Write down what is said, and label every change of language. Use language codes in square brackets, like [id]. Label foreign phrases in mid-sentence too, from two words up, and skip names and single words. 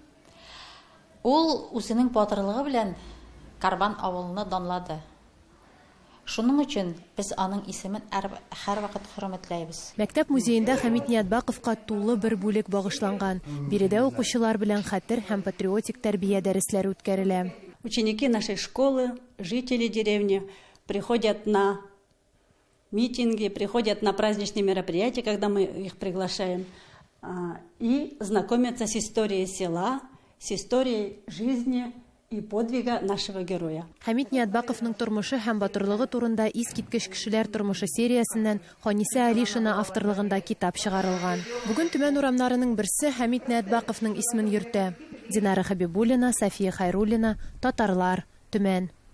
[tt] Ул үзенең батырлыгы белән Карбан авылны данлады. Шуның өчен без аның исемен һәрвакыт хөрмәтләйбез. Мәктәп музеенда Хамит Ниятбаковка тулы бер бүлек багышланган. Биредә укучылар белән хәтер һәм патриотик тәрбия дәресләре үткәрелә. [ru] Ученики нашей школы, жители деревни приходят на митинги, приходят на праздничные мероприятия, когда мы их приглашаем, и знакомятся с историей села, с историей жизни и подвига нашего героя. [tt] Хамит Ниятбаковның тормышы һәм батырлыгы турында искиткеч кешеләр тормышы сериясеннән Ханиса Алишина авторлыгында китап чыгарылган. Бүген Төмән урамнарының берсе Хамит Ниятбаковның исемен йөртә. Динара Хабибуллина, София Хайруллина, Татарлар, Төмән.